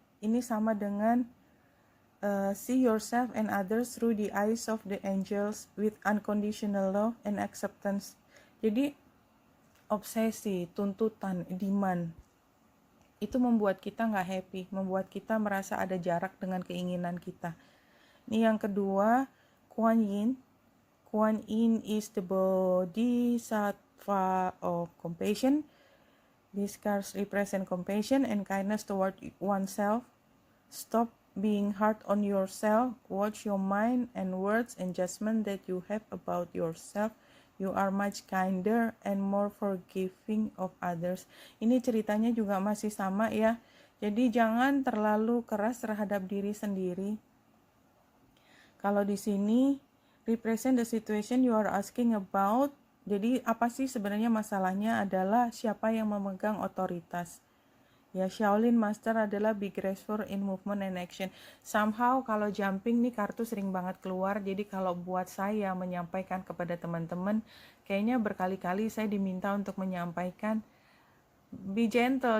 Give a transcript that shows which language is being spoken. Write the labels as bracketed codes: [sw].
[id] Ini sama dengan [en] see yourself and others through the eyes of the angels with unconditional love and acceptance. [id] Jadi obsesi, tuntutan, demand itu membuat kita nggak happy, membuat kita merasa ada jarak dengan keinginan kita. Ini yang kedua, Kuan Yin. [en] Kuan Yin is the bodhisattva of compassion. These cards represent compassion and kindness toward oneself. Stop being hard on yourself. Watch your mind and words and judgment that you have about yourself. You are much kinder and more forgiving of others. [id] Ini ceritanya juga masih sama ya. Jadi jangan terlalu keras terhadap diri sendiri. Kalau di sini [en] represent the situation you are asking about. [id] Jadi apa sih sebenarnya masalahnya adalah siapa yang memegang otoritas. [en] Ya, Shaolin Master [id] adalah [en] be graceful in movement and action. [id] Somehow kalau jumping nih kartu sering banget keluar. Jadi kalau buat saya menyampaikan kepada teman-teman, kayaknya berkali-kali saya diminta untuk menyampaikan [en] be gentle.